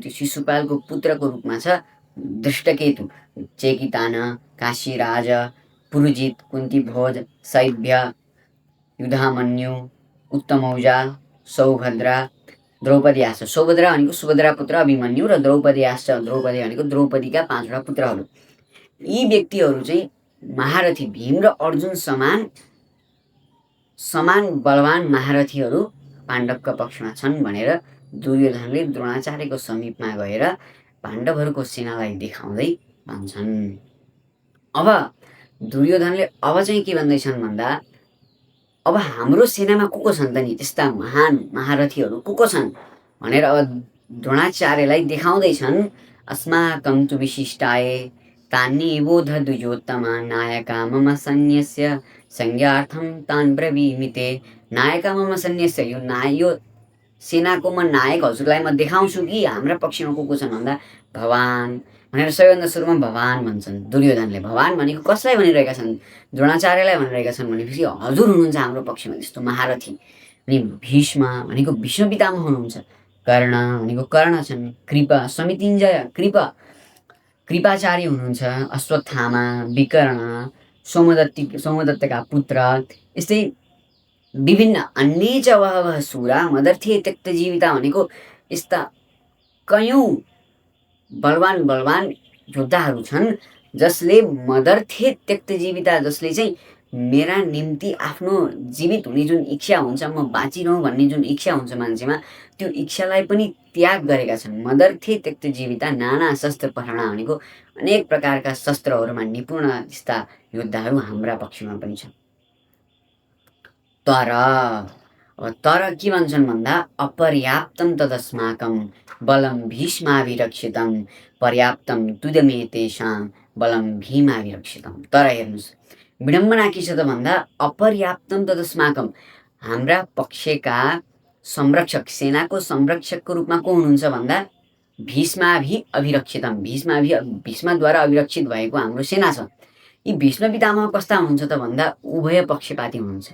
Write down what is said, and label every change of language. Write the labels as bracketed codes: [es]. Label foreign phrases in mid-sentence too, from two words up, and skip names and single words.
[ne] त्यो शिशुपालको पुत्रको रूपमा छ दृष्टकेतु। चेकितान काशीराज पुरुजित कुन्तीभोज शैव्य युधामन्यु उत्तमौजा सौभद्रा द्रौपदीयाश्च। सौभद्रा भनेको सुभद्रा पुत्र अभिमन्यु र द्रौपदीयाश्च द्रौपदी भनेको द्रौपदीका 5वटा पुत्रहरू। यी व्यक्तिहरू चाहिँ महारथी भीम र अर्जुन समान बलवान महारथीहरू पाण्डवका पक्षमा छन् भनेर दुर्योधनले द्रोणाचार्यको समीपमा गएर पाण्डवहरूको सेनालाई देखाउँदै भन्छन्। अब दुर्योधनले अब चाहिँ के भन्दैछन् भन्दा अब हाम्रो सेनामा को छन् त नि त्यस्ता महान महारथीहरू को छन् भनेर अब द्रोणाचार्यलाई देखाउँदैछन्। [sa] अस्माकं तु विशिष्टाय तानि बोध दुर्योत्तमा नायका मम सैन्यस्य संज्ञार्थं तान् ब्रवीमि ते। नायका मम सैन्यस्य [ne] यो सेनाको म नायक हजुरलाई म देखाउँछु कि हाम्रा पक्षमा को छन् भन्दा भवान भनेर सबैभन्दा सुरुमा भवान भन्छन् दुर्योधनले। भवान भनेको कसलाई भनिरहेका छन् द्रोणाचार्यलाई भनिरहेका छन् भनेपछि हजुर हुनुहुन्छ हाम्रो पक्षमा त्यस्तो महारथी। अनि भीष्म भनेको भीष्म पितामह हुनुहुन्छ। कर्ण भनेको कर्ण छन्। [sa] कृपा समितिञ्जय [ne] कृपाचार्य हुनुहुन्छ। अश्वत्थामा विकर्ण सोमदत्तका पुत्र यस्तै विभिन्न [sa] अन्य च बहवः शूरा मदर्थे त्यक्त जीविता [ne] भनेको यस्ता कयौँ बलवान योद्धाहरू छन् जसले [sa] मदर्थे त्यक्त जीविता [ne] जसले चाहिँ मेरा निम्ति आफ्नो जीवित हुने जुन इच्छा हुन्छ म बाँचिरहँ भन्ने जुन इच्छा हुन्छ मान्छेमा त्यो इच्छालाई पनि त्याग गरेका छन्। [sa] मदर्थे त्यक्त जीविता नाना शस्त्र पठना [ne] भनेको अनेक प्रकारका शस्त्रहरूमा निपुण यस्ता योद्धाहरू हाम्रा पक्षमा पनि छन्। तर के भन्छन् भन्दा [sa] अपर्याप्तं तदस्माकं बलं भीष्माभिरक्षितं पर्याप्तं तुदमे तेषां बलं भीमाभिरक्षितं। [ne] तर हेर्नुहोस् विडम्बना के छ त भन्दा [sa] अपर्याप्तं तदस्माकं [ne] हाम्रा पक्षका संरक्षक सेनाको संरक्षकको रूपमा को हुनुहुन्छ भन्दा [sa] भीष्माभि अभिरक्षितम [ne] भीष्मद्वारा अभिरक्षित भएको हाम्रो सेना छ। यी भीष्म पितामह कस्ता हुनुहुन्छ त भन्दा उभय पक्षपाती हुनुहुन्छ।